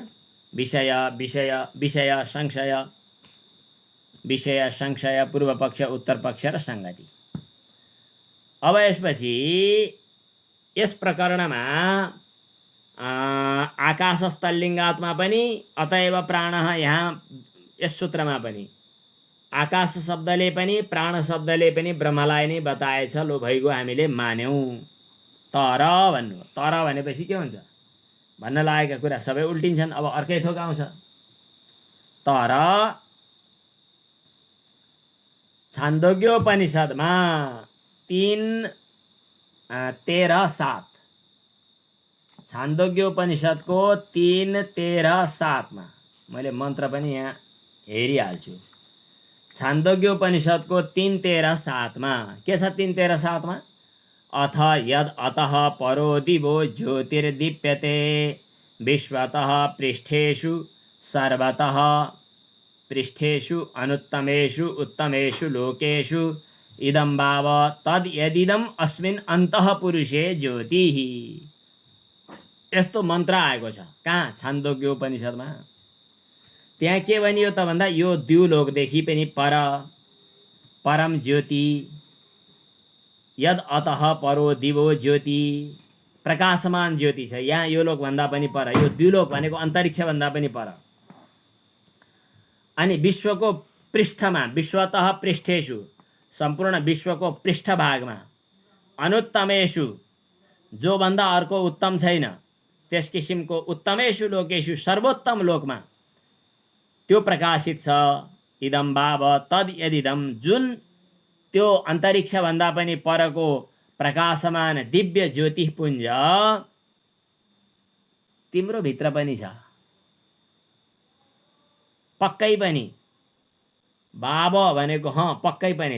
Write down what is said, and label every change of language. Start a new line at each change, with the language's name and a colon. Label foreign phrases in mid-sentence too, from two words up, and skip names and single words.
Nepali: विषय विषय विषय संशय, विषय संशय, पूर्व पक्ष उत्तर पक्ष र सङ्गति। अब यसपछि यस प्रकरणमा आकाशस्थलिङ्गात्मा पनि
Sanskrit: अतएव प्राणः,
Nepali: यहाँ यस सूत्रमा पनि आकाश शब्दले पनि प्राण शब्दले पनि ब्रह्मलाई नै बताएछ। लो भइगयो, हामीले मान्यौँ। तर भन्नु, तर भनेपछि के हुन्छ? भन्न लागेका कुरा सबै उल्टिन्छन्। अब अर्कै थोक आउँछ। तर छान्दोग्योपनिषदमा 3:13-7, छान्दोग्योपनिषदको 3:13-7मा मैले मन्त्र पनि यहाँ हेरिहाल्छु। छान्दोग्योपनिषदको 3:13-7मा के छ?
Sanskrit: 3:13-7मा अथ यद अतः परो दिवो ज्योतिर्दीप्यते विश्वतः पृष्ठेषु सर्वतः पृष्ठेषु अनुत्तमेषु उत्तमेषु लोकेषु इदं भाव तद यदिदम अस्मिन् अन्तः पुरुषे ज्योतिः।
Nepali: यस्तो मन्त्र आएको छ। कहाँ? छान्दोग्योपनिषदमा। त्यहाँ के भनियो त भन्दा यो द्युलोकदेखि पनि परम ज्योति,
Sanskrit: यद अतः परो दिवो ज्योति,
Nepali: प्रकाशमान ज्योति छ। यहाँ यो लोकभन्दा पनि पर, यो द्युलोक भनेको अन्तरिक्षभन्दा पनि पर। अनि विश्वको पृष्ठमा,
Sanskrit: विश्वतः पृष्ठेषु,
Nepali: सम्पूर्ण विश्वको पृष्ठभागमा, अनुत्तमेषु, जो भन्दा अर्को उत्तम छैन, त्यस किसिमको
Sanskrit: उत्तमेषु लोकेषु,
Nepali: सर्वोत्तम लोकमा त्यो प्रकाशित छ।
Sanskrit: इदम भाव तद यदिदम,
Nepali: जुन त्यो अन्तरिक्षभन्दा पनि परको प्रकाशमान दिव्य ज्योतिपुञ्ज तिम्रो भित्र पनि छ। पक्कै पनि। भाव भनेको पक्कै पनि।